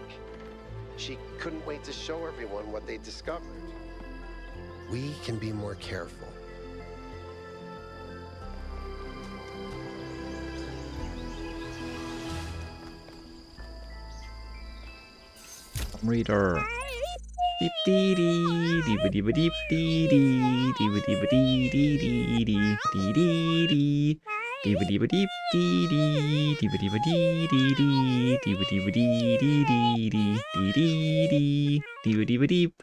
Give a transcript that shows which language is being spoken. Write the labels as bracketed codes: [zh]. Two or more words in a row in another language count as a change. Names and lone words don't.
[en] She couldn't wait to show everyone what they discovered. we can be more careful. Reader. Deep dee dee dee dee dee deep dee dee dee dee dee dee dee dee dee dee dee. Deep deep deep dee dee deep deep dee dee dee deep deep dee dee dee dee dee dee deep deep deep.